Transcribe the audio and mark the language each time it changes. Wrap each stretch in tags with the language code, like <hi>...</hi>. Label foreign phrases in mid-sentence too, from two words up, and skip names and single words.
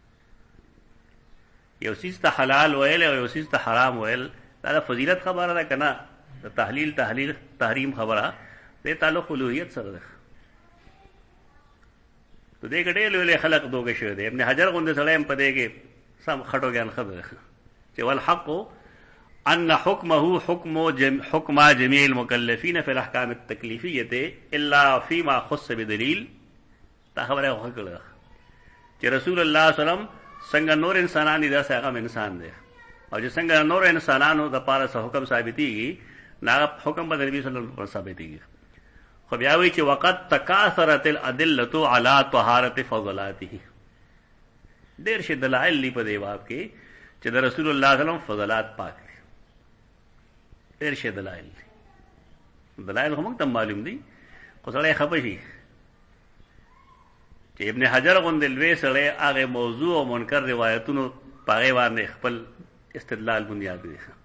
<ps>یو چیز ته حلال ویل او یو چیز ته حرام ویل دا د فضیلت خبره ده که نه؟ د تحلیل تحریم خبره دې تعلق الوهیت سره ده. تو دې کې ډېر لوی خلق دوږه شوی دی. ابن حجر غوندې سړی هم په دې کې سم خټو ګیان خبره چې</ps> <ar>والحق ان حکمه حکم جميع المكلفين في الاحکام التکلیفیه الا فيما خص بدلیل.</ar> <ps>دا خبره وکړه چې رسول الله صلی الله علیه وسلم څنګه نور انسانان دي دا څنګه انسان دی او چې څنګه نور انسانانو د پاره څه حکم ثابتېږي نه حکم به نبی صلی الله علیه وسلم ثابتېږي. خو بیا وی چې وقت</ps> <ar>تکاثرت الادله على طهارت فضلاته.</ar> <ps>ډېر شي دلایل دی په دې باب کې چې د رسول الله صلی الله علیه وسلم فضلات پاک دي. ډېر شي دلایل دي. دلایل هم ته معلوم دي خو سړی خبر شي چې ابن حجر غوندې لوی سړی هغه موضوع او منکر روایتونو په هغې باندې خپل استدلال بنیاد دی.</ps>